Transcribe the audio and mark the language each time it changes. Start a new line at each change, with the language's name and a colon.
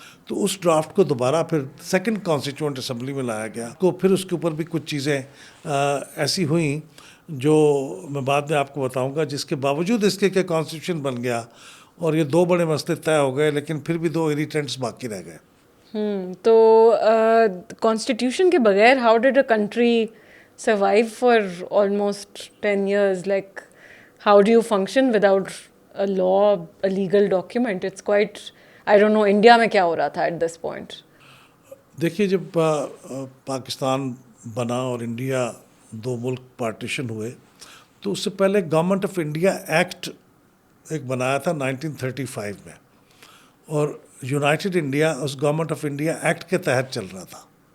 Hindi: तो उस ड्राफ्ट को दोबारा फिर सेकंड कॉन्स्टिट्यूएंट असेंबली में लाया गया, को फिर उसके ऊपर भी कुछ चीज़ें ऐसी हुई जो मैं बाद में आपको बताऊंगा, जिसके बावजूद इसके कि कॉन्स्टिट्यूशन बन गया और ये दो बड़े मसले तय हो गए, लेकिन फिर भी दो इरिटेंट्स बाकी रह गए। तो कॉन्स्टिट्यूशन के बगैर
English: How did a country survive for almost 10 years? Like, how do you function without a law, a legal document? It's quite, I don't know, India
Hindi: में क्या हो रहा था
English: at this point?
Hindi: देखिए, जब पाकिस्तान बना और इंडिया दो मुल्क पार्टीशन हुए, तो उससे पहले गवर्नमेंट ऑफ इंडिया एक्ट एक बनाया था 1935 में, और यूनाइटेड इंडिया उस गवर्नमेंट ऑफ इंडिया एक्ट के तहत चल रहा था।